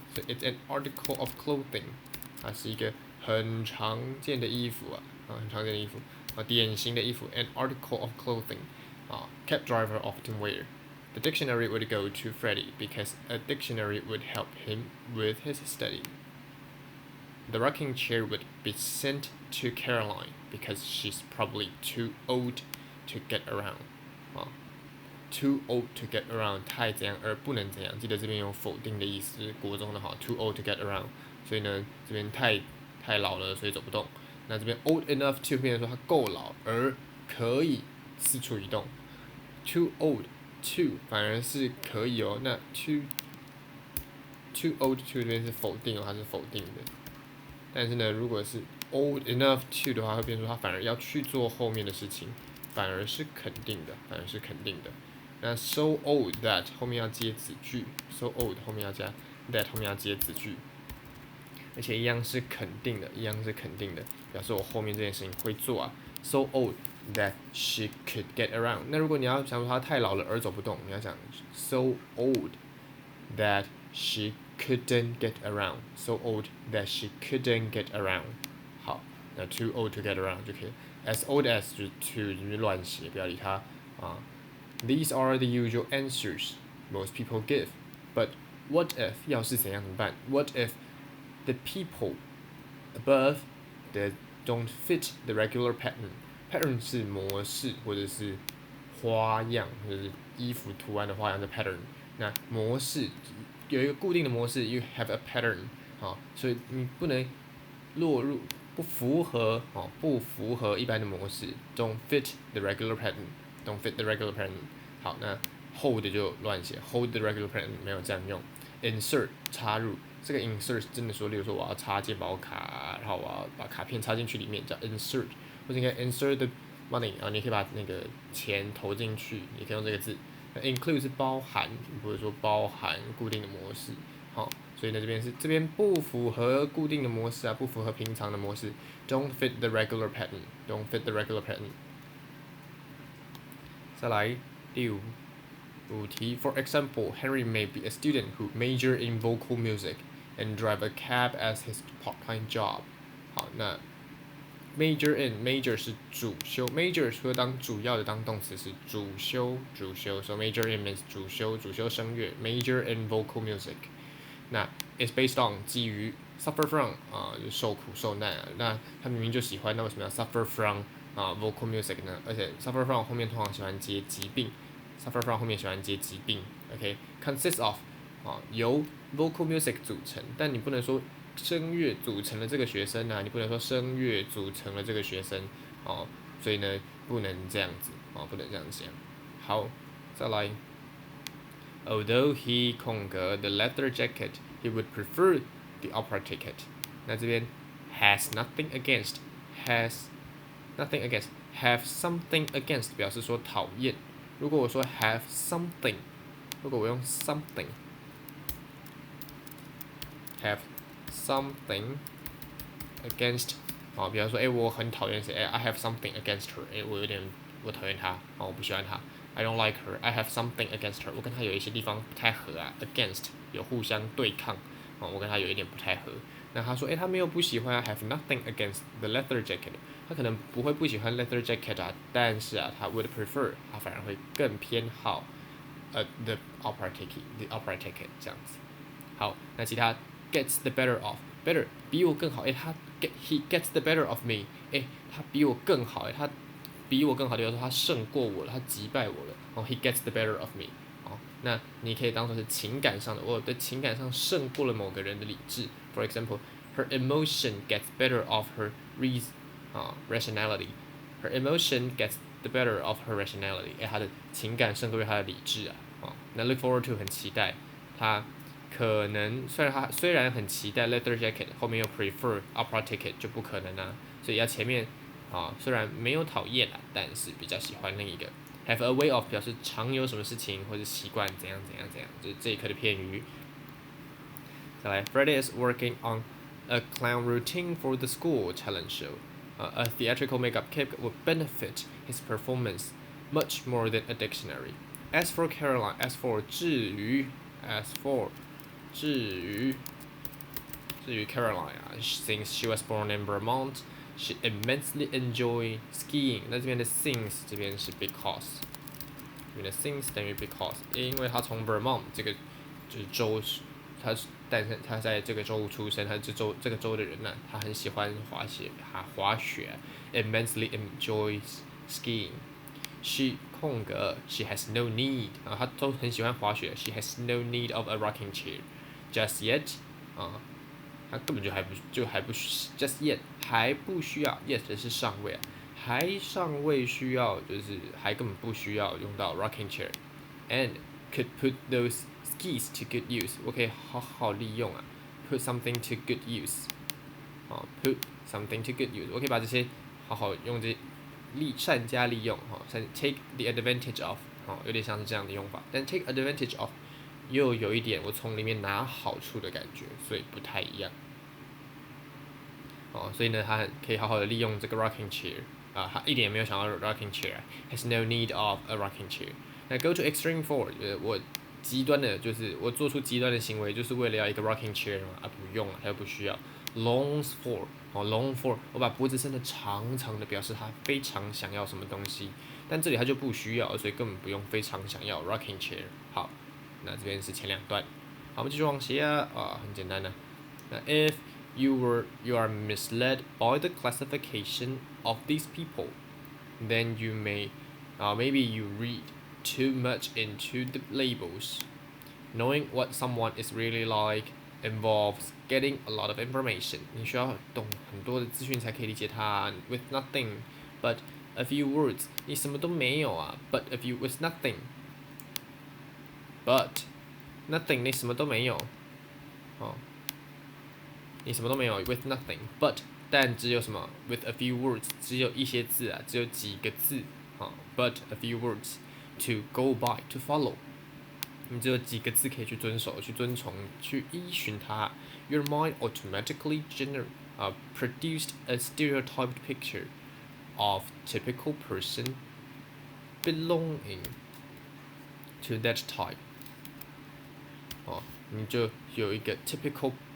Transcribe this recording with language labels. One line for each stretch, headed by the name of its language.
English: So it's an article of clothing，
Chinese: 它是一个很常见的衣服啊，很常见的衣服啊，典型的衣服 ，
English: an article of clothing，
Chinese: 啊
English: cab driver often wear。 The dictionary would go to Freddie because a dictionary would help him with his study. The rocking chair would be sent to Caroline because she's probably too old to get around. Too old to get around
Chinese: 太怎样而不能怎样，记得这边有否定的意思，国中的哈
English: too old to get around，
Chinese: 所以呢这边太老了，所以走不动。那这边 old enough to 变成说他够老而可以四处移动。 Too old to 反而是可以哦，那 too old to 这边是否定哦，它是否定的。但是呢，如果是 old enough to 的话，会变成说他反而要去做后面的事情，反而是肯定的，那 so old that 后面要接子句 ，so old 后面要加 that 后面要接子句，而且一样是肯定的，表示我后面这件事情会做啊。
English: So old that she could get around 。
Chinese: 那如果你要想说她太老了而走不动，你要讲
English: so old that she couldn't get around. So old that she couldn't get around。 好，那 too old to get around
Chinese: 就可以。 As old as 就 to 就是乱写，不要理它啊。
English: These are the usual answers most people give. But what if
Chinese: 要是怎样怎么办
English: ？What if the people above that don't fit the regular pattern?
Chinese: Pattern 是模式或者是花样，或者是衣服图案的花样的 pattern。那模式有一个固定的模式 ，
English: you have a pattern
Chinese: 啊，所以你不能落入不符合一般的模式 ，
English: don't fit the regular pattern，
Chinese: don't fit the regular pattern。好，那 hold 就乱写 ，
English: hold the regular pattern
Chinese: 没有这样用。 insert 插入，这个 insert 真的说，例如说我要插健保卡，然后我要把卡片插进去里面，叫 insert， 或者应该
English: insert the money
Chinese: 啊，你可以把那个钱投进去，你可以用这个字。 include 是包含，不是说包含固定的模式，好，所以呢这边不符合固定的模式啊，不符合平常的模式 ，
English: don't fit the regular pattern，
Chinese: don't fit the regular pattern。
English: 再来第五题 ，For example, Henry may be a student who major in vocal music and drive a cab as his part-time job。好，那
Chinese: major in，major 是主修 ，major 除了当主要的当动词是主修，
English: so major in means
Chinese: 主修声乐，
English: major in vocal music。
Chinese: 那 is based on 基于 suffer from 就受苦受难啊，那他明明就喜欢，那为什么要
English: suffer from vocal music
Chinese: 呢？而且 suffer from 后面通常喜欢接疾病，suffer from 后面喜欢接疾病，OK，consists of 由 vocal music 组成，但你不能说声乐组成了这个学生啊，你不能说声乐组成了这个学生所以呢不能这样子不能这样讲。好，再来。
English: Although he 空格 the leather jacket, he would prefer the opera ticket。那这边 has nothing against has nothing against have something against
Chinese: 表示说讨厌。如果我说 have something， 如果我用 something have something against 比方说我很讨厌谁
English: I have something against her，
Chinese: 我讨厌她我不喜欢她。
English: I don't like her. I have something against her.
Chinese: 我跟她有一些地方不太合啊。Against 有互相对抗我跟她有一点不太合。那他说他没有不喜欢，
English: have nothing against the leather jacket。
Chinese: 他可能不会不喜欢 leather jacket 但是他 would prefer， 他反而会更偏好the opera ticket 这样子。好，那其他 gets the better of，better 比我更好
English: he gets the better of me，
Chinese: 他比我更好他比我更好的就是说他胜过我了，他击败我了he gets the better of me。那你可以当做是情感上的，我的情感上胜过了某个人的理智。
English: For example, her emotion gets better of her rationality. Her emotion gets the better of her rationality。
Chinese: 她的情感胜过于她的理智那 look forward to 很期待，她可能虽然很期待 leather jacket， 后面又 prefer opera ticket 就不可能所以要前面虽然没有讨厌但是比较喜欢另一个。 Have a way of 表示常有什么事情或者习惯怎样，就是这一课的片语。
English: 再来 ，Freddie is working on a clown routine for the school talent show. A theatrical makeup kit would benefit his performance much more than a dictionary. As for Caroline, 至于 Caroline since she was born in Vermont。She immensely enjoy skiing。
Chinese: 那这边的 since 这边是 because， 这边的 since 等于 because， 因为他从 Vermont 这个就是州，但是他在这个州出生，他是这个州的人他很喜欢滑雪，
English: immensely enjoys skiing。
Chinese: She 空格
English: she has no need
Chinese: 他都很喜欢滑雪。
English: She has no need of a rocking chair just yet。
Chinese: 他根本就还不 just yet 还不需要 ，yet 是尚未还尚未需要，就是还根本不需要用到 rocking chair，
English: and could put those skis to good use。
Chinese: 我可以好好利用
English: put something to good use
Chinese: put something to good use。我可以把这些好好用善加利用take the advantage of 有点像是这样的用法，但 take advantage of。又有一点我从里面拿好处的感觉，所以不太一样所以呢，他可以好好的利用这个 rocking chair他一点也没有想到 rocking chair，
English: has no need of a rocking chair。
Chinese: 那 go to extreme for 我极端的就是我做出极端的行为，就是为了要一个 rocking chair 不用他又不需要。 longs for long for 我把脖子伸得长长的，表示他非常想要什么东西，但这里他就不需要，所以根本不用非常想要 rocking chair。好。那这边是前两段，好，我们继续往下很简单的。
English: 那 if you are misled by the classification of these people, then you maybe you read too much into the labels. Knowing what someone is really like involves getting a lot of information.
Chinese: 你需要懂很多的资讯才可以理解它。
English: With nothing but a few words，
Chinese: 你什么都没有but a few with nothing。But nothing 你什么都没有你什么都没有 with nothing but 但只有什么 with a few words 只有一些字只有几个字
English: but a few words to go by to follow
Chinese: 你只有几个字可以去遵守去遵从去依循它
English: Your mind automatically produced a stereotyped picture of typical person belonging to that type
Chinese: 你就有一个 typical